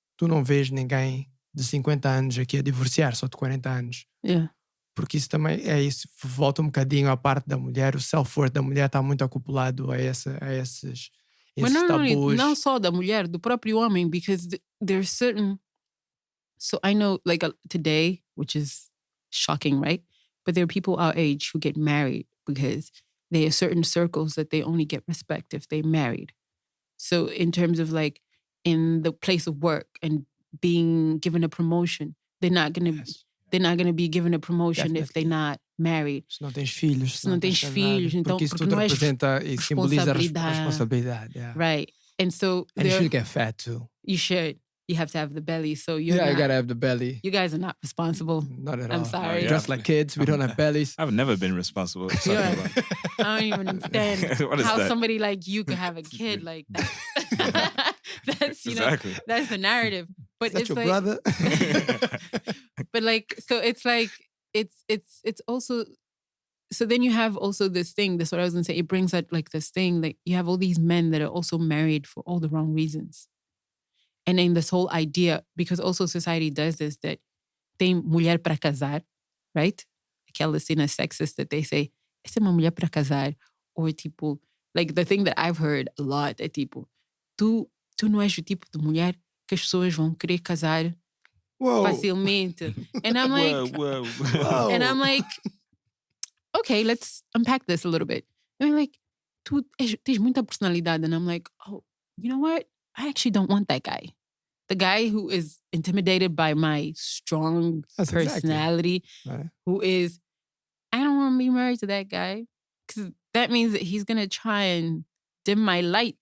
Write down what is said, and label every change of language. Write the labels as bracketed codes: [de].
[pt] Tu não vês ninguém de 50 anos aqui a divorciar, só de 40 anos. Porque isso também é isso. Volta um bocadinho à parte da mulher. O self-worth da mulher está muito acoplado a esses Mas tabus. Não só da mulher, do próprio homem, [en] because there's certain... So I know, like today, which is shocking, right? But there are people our age who get married because there are certain circles that they only get respect if they're married. So in terms of like in the place of work and being given a promotion, they're not going to be given a promotion if they're not married. [pt] Se não tens filhos. Se não tens filhos, então porque isso tudo representa e simboliza a responsabilidade. [en] Right. And so you should get fat too. You should. You have to have the belly. So you gotta have the belly. You guys are not responsible. Not at all. I'm sorry. Just like kids, we don't have bellies. I've never been responsible. I don't even understand how Somebody like you could have a kid like that. That's exactly. That's the narrative. But Is that it's your like, brother? But like, so it's like it's also. So then you have also this thing. That's what I was gonna say. It brings out like this thing. Like you have all these men that are also married for all the wrong reasons. And then this whole idea, because also society does this, that [pt] tem mulher para casar, [en] right? [pt] Aquela cena [en] sexist that they say, [pt] essa é uma mulher para casar. Or tipo, [en] like the thing that I've heard a lot [pt] é tipo, tu não és o tipo de mulher que as pessoas vão querer casar facilmente. [en] And I'm like, whoa. And I'm like, okay, let's unpack this a little bit. And I'm like, [pt] tu tens muita personalidade. [en] And I'm like, oh, you know what? I actually don't want that guy. The guy who is intimidated by my strong personality, right. Who is, I don't want to be married to that guy. Because that means that he's going to try and dim my light.